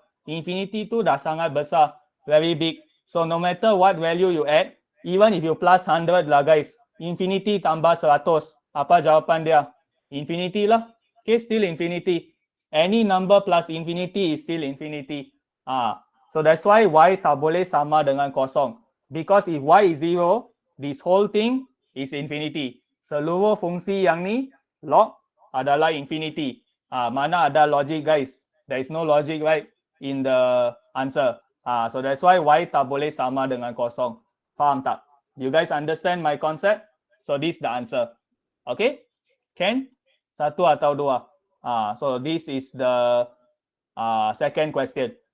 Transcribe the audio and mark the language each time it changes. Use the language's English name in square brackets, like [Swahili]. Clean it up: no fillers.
[Malay] Infinity tu dah sangat besar. [English] Very big. So no matter what value you add, even if you plus 100 lah guys, [Malay] infinity tambah 100. Apa jawapan dia? Infinity lah. [English] Okay, still infinity. Any number plus infinity is still infinity. So that's why [Malay] Y tak boleh sama dengan kosong. [English] Because if Y is 0, this whole thing is infinity. [Malay] Seluruh fungsi yang ni, log, adalah infinity. Mana ada logic guys? [English] There is no logic right in the answer. So that's why [Malay] Y tak boleh sama dengan kosong. Faham tak? [English] You guys understand my concept? So this is the answer. Okay? Can? [Malay] 1 atau 2? [English] So this is the second question.